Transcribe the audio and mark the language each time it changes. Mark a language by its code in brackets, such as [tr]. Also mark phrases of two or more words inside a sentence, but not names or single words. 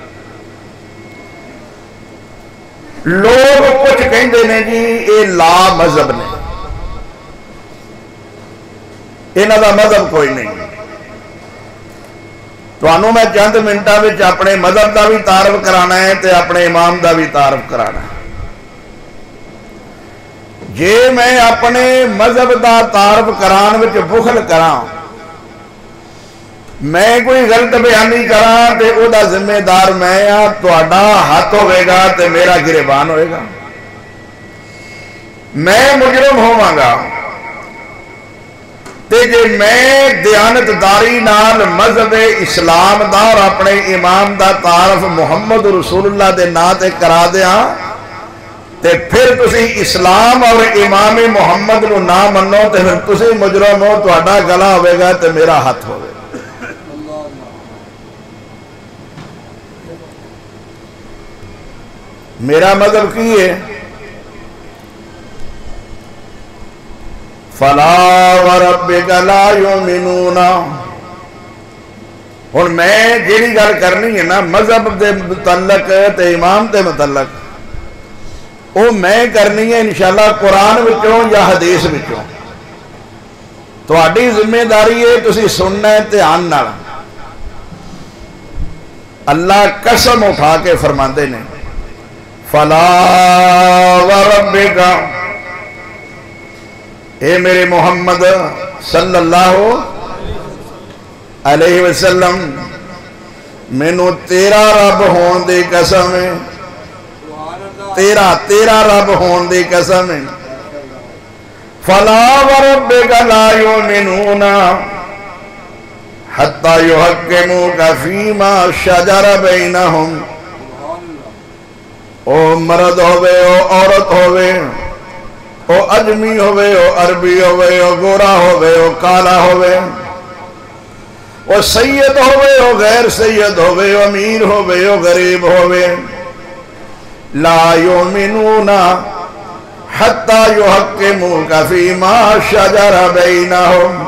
[pa] لوگ کچھ کہیں دینے جی اے لا مذہب نے انہاں دا مذہب کوئی نہیں تو انہوں میں چند منٹا وچ اپنے مذہب دا بھی تعارف کرانا ہے تے اپنے امام دا بھی تعارف کرانا ہے جے میں اپنے مذہب دا تعارف کران وچ بخل کران میں کوئی غلط بیانی کران تے او دا ذمہ دار میں ہاں تہاڈا ہاتھ ہوئے گا تے میرا گریبان ہوئے گا میں مجرم ہوواں گا تے جے میں دیانتداری نال مذہب اسلام دا اور اپنے امام دا تعارف محمد رسول اللہ دے نا تے کرا دیاں تے پھر تسی اسلام اور امام محمد نو نہ منو تے پھر تسی مجرم ہو تہاڈا گلا ہوئے گا تے میرا ہاتھ ہوئے گا میرا مذہب کی ہے [ar] فَلَا وَرَبِّكَ لَا يُؤْمِنُونَ. [pa] ہن میں جیڑی گل کرنی ہے نا مذہب دے متعلق تے امام دے متعلق وہ میں کرنی ہے انشاءاللہ قرآن وچوں یا حدیث وچوں. تہاڈی ذمہ داری ہے تسی سننا ہے دھیان نال. اللہ قسم اٹھا کے فرماندے نے [ar] فَلَا وَرَبِّكَ، [pa] اے میرے محمد صلی اللہ علیہ وسلم مینوں تیرا رب ہون دی قسم ہے، تیرا رب ہون دی قسم ہے. [ar] فَلَا وَرَبِّكَ لَا يُؤْمِنُونَ حَتَّى يُحَكِّمُوكَ فِي مَا شَجَرَ بَيْنَهُمْ. [pa] او مرد ہوئے او عورت ہوئے او اجمی ہوئے او عربی ہوئے او گورا ہوئے او کالا ہوئے او سید ہوئے او غیر سید ہوئے او امیر ہوئے او غریب ہوئے [ar] لا یؤمنون حتی یحکموک فیما شجر بینہم.